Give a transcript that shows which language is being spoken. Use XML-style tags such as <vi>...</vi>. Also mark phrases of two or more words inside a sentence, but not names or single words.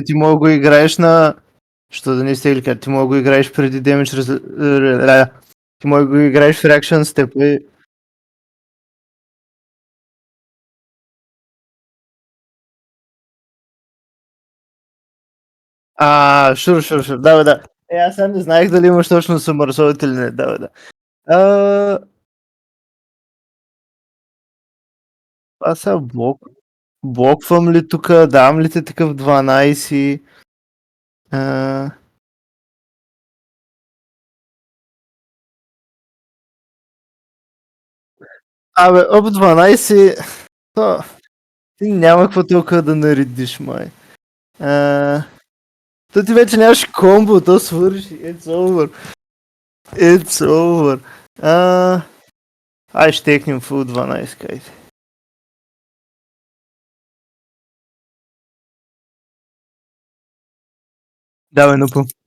<bg>Ти мога го играеш на... Що да не изтегли карта? Ти мога го играеш преди damage Ти мога го играеш в</bg> <en>reaction step</en> <bg>и... Sure. Да. Аз сега не знаех дали имаш точно съмърсовете или не. Да. Аз сега блоквам ли тук, давам ли те такъв 12? Об 12... Ти няма какво толкова да наредиш, май. То ти вече нямаш комбо, то свърши,</bg> <en>it's over. It's over.</en> <bg>Ай ще текнем фул 12, кайте. Давай, нупо.</bg>